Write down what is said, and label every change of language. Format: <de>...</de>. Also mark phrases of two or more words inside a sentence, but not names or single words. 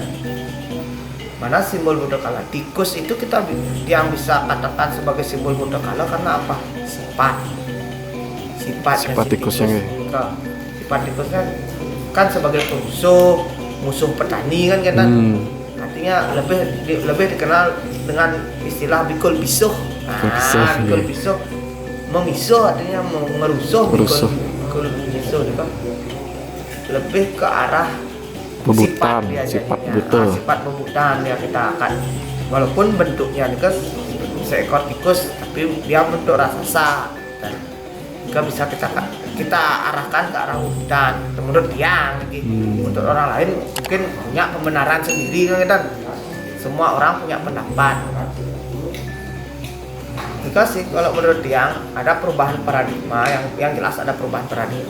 <id>Mana simbol Buddha Kala? Tikus itu kita yang bisa katakan sebagai simbol Buddha Kala karena apa? Sifat tikusnya nggih. Sifat tikus kan sebagai musuh petani kan kita. Artinya lebih dikenal dengan istilah</id> <ban>bikul bisuh. Bikul bisuh memisuh</ban> <id>artinya merusuh.</id> <ban>Bikul bisuh</ban> <id>itu lebih ke arah bebutan, sifat betul. Sifat bebutan ya kita akan walaupun bentuknya tikus seekor tikus tapi dia bentuk raksasa dan juga bisa kita arahkan ke arah bebutan menurut dia untuk orang lain mungkin punya pembenaran sendiri kan semua orang punya pendapat juga sih kalau menurut dia ada perubahan paradigma yang jelas ada perubahan paradigma.</id>